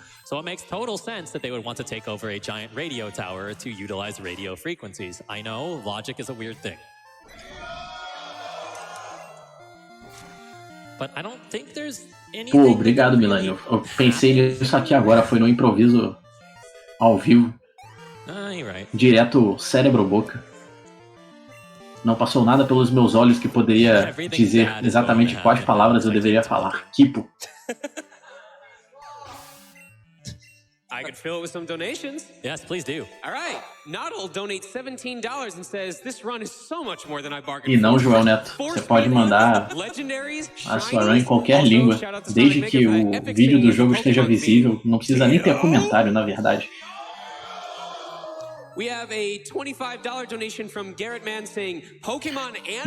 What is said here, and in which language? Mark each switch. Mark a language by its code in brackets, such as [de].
[en] So it makes total sense that they would want to take over a giant radio tower to utilize radio frequencies. I know, logic is a weird thing. But I don't think there's anything... [pt] Pô, obrigado, Milani. Eu pensei nisso aqui agora, foi no improviso ao vivo. [en] You're right. [pt] Direto cérebro-boca. Não passou nada pelos meus olhos que poderia dizer exatamente quais palavras eu deveria falar. Kipo. [en] I could fill it with some donations. Yes, please do. All right. Noddle donates $17 and says this run is so much more than I bargained for. [pt] E não, Joel Neto, você pode mandar a sua run em qualquer língua, desde que o vídeo do jogo esteja visível. Não precisa nem ter comentário, na verdade. [en] We have a $25 donation from Garrett Mann saying Pokémon and